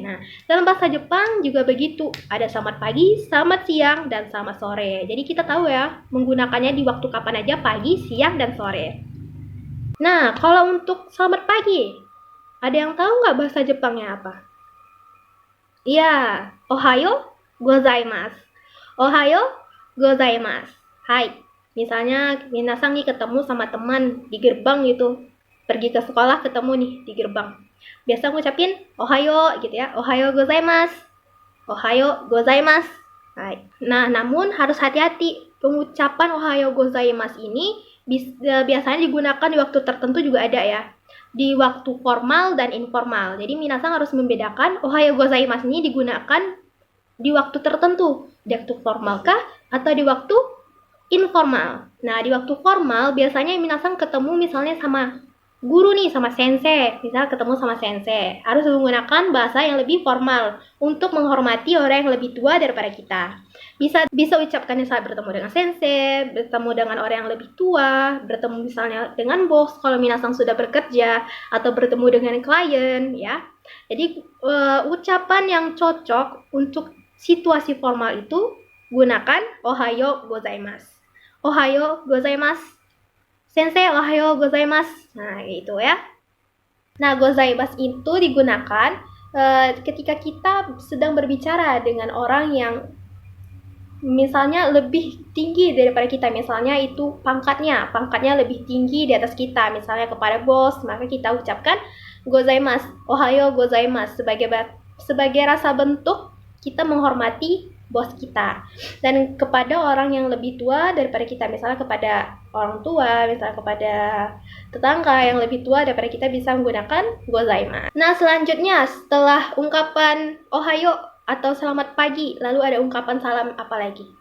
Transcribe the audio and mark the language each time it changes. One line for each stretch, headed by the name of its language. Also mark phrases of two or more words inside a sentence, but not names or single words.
Indonesian: Nah, dalam bahasa Jepang juga begitu. Ada selamat pagi, selamat siang, dan selamat sore. Jadi kita tahu ya, menggunakannya di waktu kapan aja, pagi, siang, dan sore. Nah, kalau untuk selamat pagi, ada yang tahu nggak bahasa Jepangnya apa? Ya,
Japanese: おはようございます. おはようございます. Hai.
Indonesian: Misalnya minasan nih ketemu sama teman di gerbang gitu. Pergi ke sekolah ketemu nih di gerbang. biasa ngucapin ohayo gitu ya,
Japanese: おはようございます、おはようございます.
Indonesian: Nah, namun harus hati-hati, pengucapan
Japanese: おはようございます
Indonesian: ini biasanya digunakan di waktu tertentu juga ada ya, di waktu formal dan informal. Jadi minasan harus membedakan
Japanese: おはようございます
Indonesian: ini digunakan di waktu tertentu, di waktu formal kah atau di waktu informal. Nah, di waktu formal biasanya minasan ketemu misalnya sama guru nih, sama sensei. Misal ketemu sama sensei, harus menggunakan bahasa yang lebih formal untuk menghormati orang yang lebih tua daripada kita. Bisa ucapkannya saat bertemu dengan sensei, bertemu dengan orang yang lebih tua, bertemu misalnya dengan bos kalau minasan sudah bekerja, atau bertemu dengan klien ya. Jadi ucapan yang cocok untuk situasi formal itu gunakan
Japanese: おはようございます. おはようございます。先生おはようございます.
Indonesian: Nah, gitu ya. Nah, gozaimasu itu digunakan ketika kita sedang berbicara dengan orang yang misalnya lebih tinggi daripada kita, misalnya itu pangkatnya lebih tinggi di atas kita, misalnya kepada bos, maka kita ucapkan
Japanese: ございます、おはようございます
Indonesian: sebagai rasa bentuk kita menghormati bos kita. Dan kepada orang yang lebih tua daripada kita, misalnya kepada orang tua, misalnya kepada tetangga yang lebih tua daripada kita, bisa menggunakan gozaimasu. Nah, selanjutnya setelah ungkapan ohayo atau selamat pagi, lalu ada ungkapan salam apa lagi?